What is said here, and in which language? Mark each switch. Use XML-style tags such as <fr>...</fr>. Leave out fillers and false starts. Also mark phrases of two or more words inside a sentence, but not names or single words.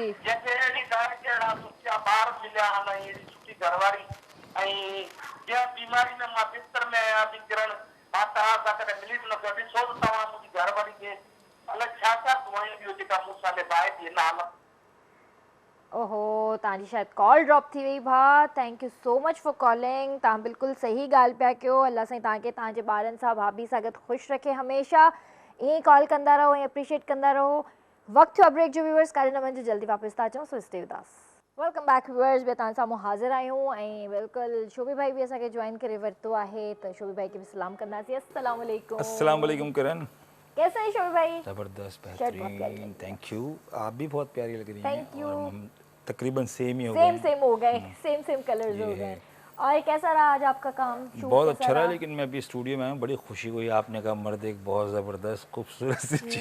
<sd>जंहिंखे अहिड़ी तव्हांखे अहिड़ा सुठा ॿार मिलिया आहिनि ऐं अहिड़ी सुठी घरवारी ऐं जंहिं बीमारी में मां बिस्तर में आहियां अति किरण मां तव्हां सां कॾहिं मिली न सघां ॾिसो त तव्हां मुंहिंजी घरवारी खे अलाए छा छा दुआयूं ॾियो जेका मूं सां निभाए थी हिन हालत ओहो तव्हांजी शायदि</sd> <en>call drop</en> <sd>थी वई भाउ</sd> <en>thank you so much for calling</en> <sd>तव्हां बिल्कुलु सही ॻाल्हि पिया कयो अल्लाह साईं तव्हांखे तव्हांजे ॿारनि सां भाभी सां गॾु ख़ुशि रखे हमेशह ईअं ई कॉल कंदा रहो ऐं अप्रिशिएट कंदा रहो वक़्तु थियो ब्रेक जो व्यूअर्स काॾे न वञिजो जल्दी वापसि था अचूं सो</sd> <en>stay with us welcome back viewers</en> <sd>ॿिया तव्हां साम्हूं हाज़िर आहियूं ऐं बिल्कुलु शोभी भाई बि असांखे जॉइन करे वरितो आहे त शोभी भाई खे बि सलाम कंदासीं</sd> <ar>السلام عليكم السلام عليكم किरण</ar> <hi>कैसे हैं शोभी भाई जबरदस्त शर्ट बहुत प्यारी बेहतरीन</hi> <en>thank you</en> <hi>आप भी बहुत प्यारी लग रही</hi> <en>Thank</en> <hi>हैं</hi> <en>you.</en> <hi>और हम तकरीबन सेम ही हो सेम गए सेम हो गए</hi> <en>same colors</en> <hi>ये हो है। गए और कैसा रहा आज आपका काम शूट बहुत कैसा अच्छा रहा लेकिन मैं अभी स्टूडियो में आया हूँ बड़ी खुशी हुई आपने कहा मर्द एक बहुत ज़बरदस्त खूबसूरत सी चीज़</hi>